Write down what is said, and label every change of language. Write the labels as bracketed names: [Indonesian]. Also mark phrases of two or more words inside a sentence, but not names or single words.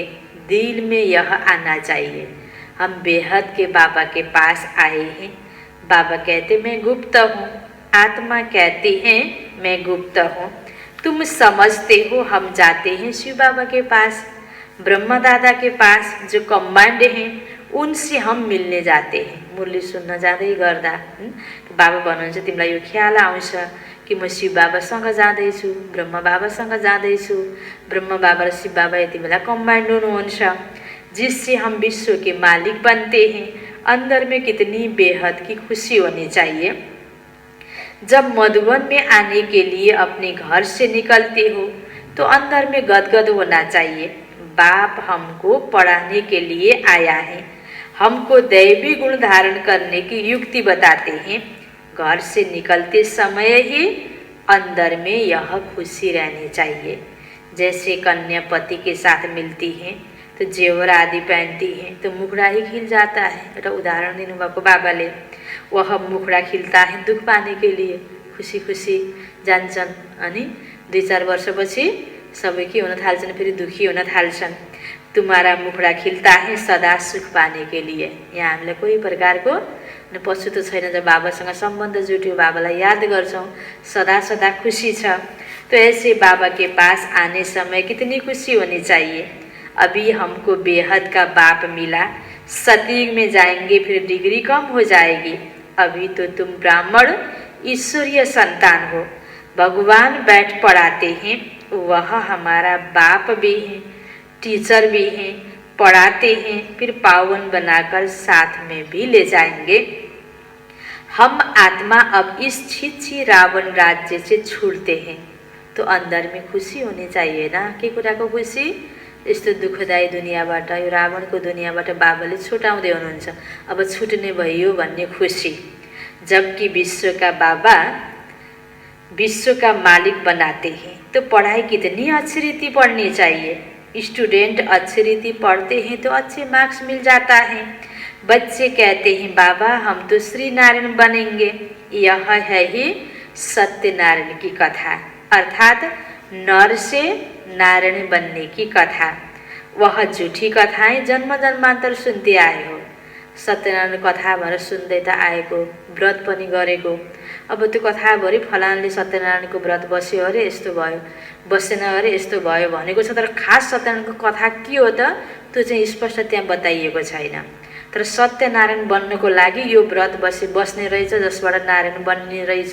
[Hindi] दिल में यह आना चाहिए, हम बेहद के बाबा के पास आए हैं। बाबा कहते मैं गुप्त हूँ, आत्मा कहती हैं मैं गुप्त हूँ। तुम समझते हो हम जाते हैं शिव बाबा के पास, ब्रह्मा दादा के पास, जो कमान्ड हैं उनसे हम मिल्ने जाते हैं। [Nepali] मुरली सुन्न जाँदै गर्दा बाबा भन्नुहुन्छ तिमीलाई यो ख्याल आउँछ कि म शिव बाबासँग जाँदैछु, ब्रह्मा बाबासँग जाँदैछु। ब्रह्मा बाबा र शिव बाबा यति बेला कमान्ड हुनुहुन्छ, [Hindi] जिससे हम विश्व के मालिक बनते हैं। अंदर में कितनी बेहद की खुशी होनी चाहिए। जब मधुबन में आने के लिए अपने घर से निकलते हो तो अंदर में गदगद होना चाहिए। बाप हमको पढ़ाने के लिए आया है, हमको दैवी गुण धारण करने की युक्ति बताते हैं। घर से निकलते समय ही अंदर में यह खुशी रहनी चाहिए। जैसे कन्या पति के साथ मिलती हैं तो जेवर आदि पहनती हैं तो मुखड़ा ही खिल जाता है। [Nepali] एउटा उदाहरण दिनुभएको बाबाले, [Hindi] वह मुखड़ा खिलता है दुख पाने के लिए, [Nepali] खुशी खुशी जान्छन् अनि 2-4 वर्षपछि सबै के हुन थाल्छन्, फेरि दुखी हुन थाल्छन्। [Hindi] तुम्हारा मुखड़ा खिलता है सदा सुख पाने के लिए। [Nepali] यहाँ हामीलाई कोही प्रकारको पछुतो छैन। जब बाबासँग सम्बन्ध जुट्यो, बाबालाई याद गर्छौँ, सदा सदा खुशी छ। [Hindi] तो ऐसे बाबा के पास आने समय कितनी खुशी होनी चाहिए। अभी हमको बेहद का बाप मिला, सतयुग में जाएंगे फिर डिग्री कम हो जाएगी। अभी तो तुम ब्राह्मण ईश्वरीय संतान हो, भगवान बैठ पढ़ाते हैं, वह हमारा बाप भी हैं, टीचर भी हैं, पढ़ाते हैं, फिर पावन बनाकर साथ में भी ले जाएंगे। हम आत्मा अब इस छिछी रावण राज्य से छूटते हैं तो अंदर में खुशी होनी चाहिए ना। [Nepali] के कुराको खुसी? यस्तो दुःखदायी दुनियाँबाट, यो रावणको दुनियाँबाट बाबाले छुटाउँदै हुनुहुन्छ। अब छुट्ने भयो भन्ने खुशी। [Hindi] जबकि विश्व का बाबा विश्व का मालिक बनाते हैं तो पढ़ाई कितनी अच्छी रीति पढ़नी चाहिए। स्टूडेंट अच्छी रीति पढ़ते हैं तो अच्छे मार्क्स मिल जाता है। बच्चे कहते हैं बाबा हम तो श्री नारायण बनेंगे। यह है ही सत्यनारायण की कथा, अर्थात नर से नारायण बनने की कथा। वह झूठी कथाएं जन्म जन्मान्तर सुनते आए हो। [Nepali] सत्यनारायण कथा भनेर सुन्दै त आएको, व्रत पनि गरेको। अब त्यो कथाभरि फलानले सत्यनारायणको व्रत बस्यो अरे यस्तो भयो, बसेन अरे यस्तो भयो भनेको छ, तर खास सत्यनारायणको कथा के हो त त्यो चाहिँ स्पष्ट त्यहाँ बताइएको छैन। तर सत्यनारायण बन्नको लागि यो व्रत बस्ने रहेछ, जसबाट नारायण बन्ने रहेछ।